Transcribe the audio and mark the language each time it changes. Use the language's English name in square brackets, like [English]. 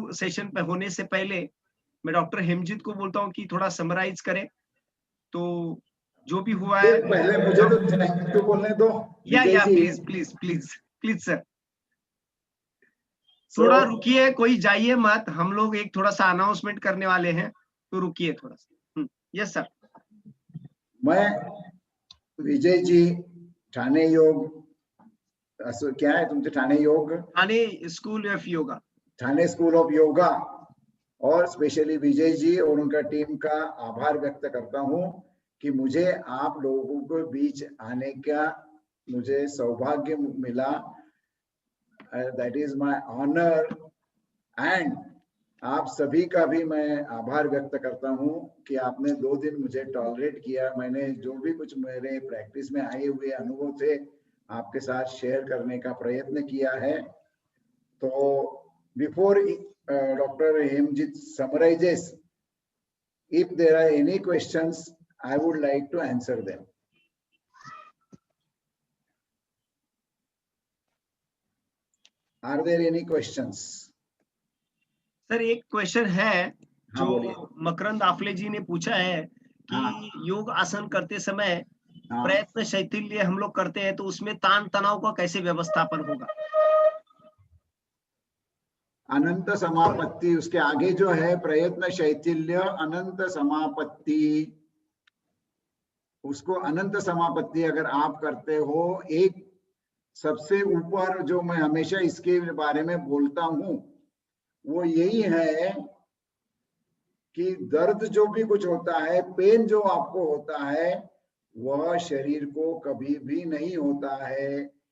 [Hindi] Session पे होने से पहले मैं डॉक्टर हेमजीत को बोलता हूँ कि थोड़ा समराइज करें, तो जो भी हुआ है। पहले मुझे तो थैंक यू बोलने दो। या प्लीज सर थोड़ा रुकिए, कोई जाइए मत, हम लोग एक थोड़ा सा अनाउंसमेंट करने वाले हैं, तो रुकिए थोड़ा सा। Yes sir. मैं विजय जी ठाणे योग असं क्या है तुमचे ठाणे योग, Thane school of yoga. Thane school of yoga और स्पेशली विजय जी और उनका टीम का आभार व्यक्त करता हूं कि मुझे आप लोगों के बीच आने का मुझे सौभाग्य मिला। [English] that is my honour [Hindi] and आप सभी का भी मैं आभार व्यक्त करता हूं कि आपने 2 दिन मुझे टॉलरेट किया। मैंने जो भी कुछ मेरे प्रैक्टिस में आए हुए अनुभव थे आपके साथ शेयर करने का प्रयत्न किया है। [English] तो before doctor Hemjeet summarises, if there are any questions, I would like to answer them. Are there any questions? [Hindi] Sir एक क्वेश्चन है हाँ, बोलिए। जो मकरंद आफले जी ने पूछा है कि हाँ। योग आसन करते समय हाँ, प्रयत्न शैथिल्य हम लोग करते हैं तो उसमें तान तनाव का कैसे व्यवस्थापन होगा? अनंत समापत्ति, उसके आगे जो है प्रयत्न शैथिल्य अनंत समापत्ति, उसको अनंत समापत्ति अगर आप करते हो, एक सबसे ऊपर जो मैं हमेशा इसके बारे में बोलता हूं वो यही है कि दर्द जो भी कुछ होता है, पेन जो आपको होता है, वह शरीर को कभी भी नहीं होता है।